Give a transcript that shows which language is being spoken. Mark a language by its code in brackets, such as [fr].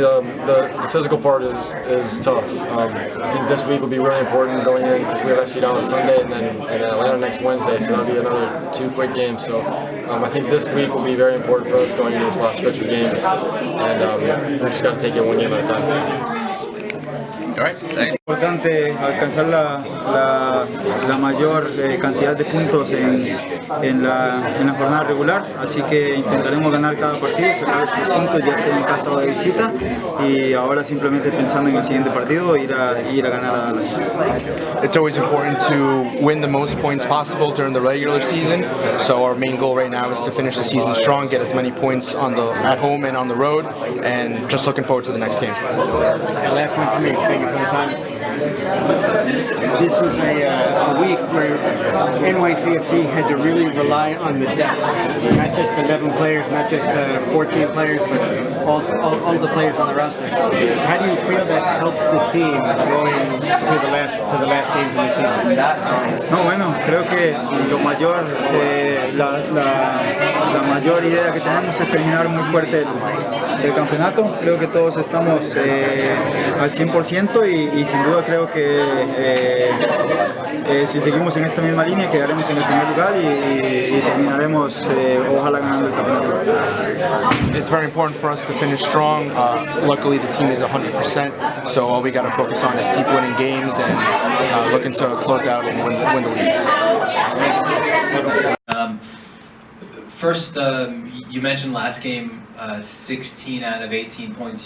[en] The physical part is tough. I think this week will be really important going in because we have FC Dallas Sunday and then Atlanta next Wednesday, so that'll be another 2 quick games. So I think this week will be very important for us going into this last stretch of games, and we just got to take it one game at a time. [es] Es importante alcanzar la mayor cantidad de puntos en la jornada regular, así que intentaremos ganar cada partido, sacar los 3 puntos ya sea en casa o de visita, y ahora simplemente pensando en el siguiente partido ir a ganar a Dallas. [en] It's always important to win the most points possible during the regular season, so our main goal right now is to finish the season strong, get as many points at home and on the road, and just looking forward to the next game. Last one for me. Thank you for the time. This was a week where NYCFC had to really rely on the depth, not just 11 players, not just 14 players, but all the players on the roster. How do you feel that helps the team going to the last games of the season? [es] No, bueno, creo que lo mayor, la mayor idea que tenemos es terminar muy fuerte el campeonato. Creo que todos estamos al 100% y sin duda creo que si seguimos en esta misma línea quedaremos en el primer lugar y terminaremos ojalá ganando el campeonato. [en] It's very important for us to finish strong. Luckily the team is 100%, so all we got to focus on is keep winning games and looking to close out and win the league. First, you mentioned last game, 16 out of 18 points.